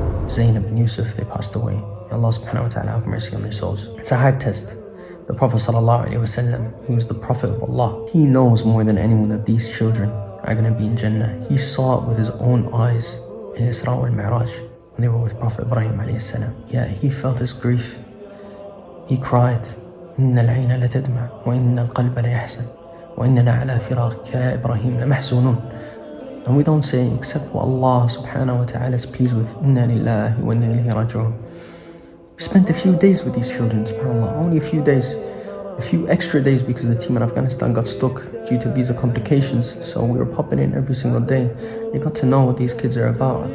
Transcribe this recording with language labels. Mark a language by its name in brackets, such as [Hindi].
[English] Zainab and Yusuf, they passed away. May Allah subhanahu wa ta'ala have mercy on their souls. It's a hard test. The Prophet sallallahu alaihi wasallam, he was the Prophet of Allah. He knows more than anyone that these children are going to be in Jannah. He saw it with his own eyes in Isra wal Mi'raj when they were with Prophet Ibrahim alayhi salam. Yeah, he felt his grief. He cried, [Arabic] إن العين لتدمع وإن القلب ليحزن وإننا على فراقك يا إبراهيم لمحزونون. [English] And we don't say except what Allah subhanahu wa ta'ala is pleased with. Inna lillahi wa inna ilayhi raji'un. We spent a few days with these children, subhanAllah. Only a few days. A few extra days because the team in Afghanistan got stuck due to visa complications. So we were popping in every single day. They got to know what these kids are about.